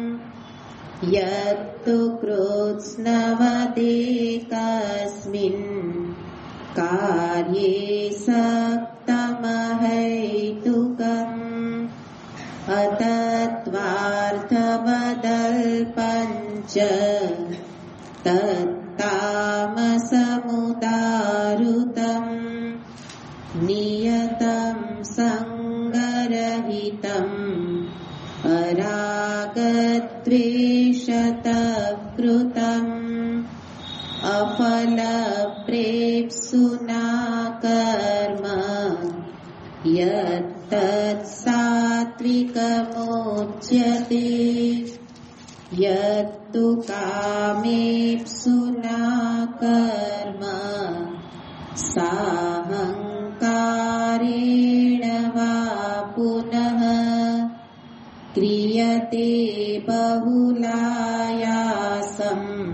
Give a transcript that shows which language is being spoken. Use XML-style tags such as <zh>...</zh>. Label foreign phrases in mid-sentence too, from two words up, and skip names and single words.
<sa>યત્તુ કૃત્સ્નવદેકસ્મિन् કાર્યે સક્તમહૈતુકम् અતત્વાર્થવદલ્પञ्च તત્તામસમુદારુતम् નિયતં સંગ तम् अरागद्वेषतः अफलप्रेप्सुना कर्म यत्तत् सात्विकमुच्यते यत्तु कामेप्सुना कर्म साहंकारेण वा पुनः क्रियते बहुलायासम्</sa>